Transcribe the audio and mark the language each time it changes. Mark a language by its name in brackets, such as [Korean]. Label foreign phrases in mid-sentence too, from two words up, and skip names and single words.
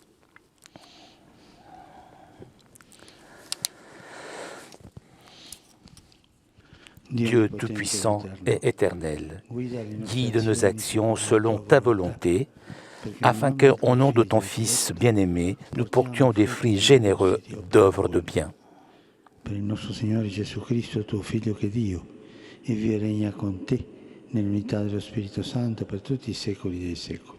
[French] Dieu Tout-Puissant et Éternel, guide nos actions selon ta volonté, afin qu'au nom de ton Fils bien-aimé, nous portions des fruits généreux d'œuvres de bien. [Italian] Per il nostro Signore Gesù Cristo, tuo Figlio che è Dio, e vive e regna con te nell'unità dello Spirito Santo per tutti i secoli dei secoli.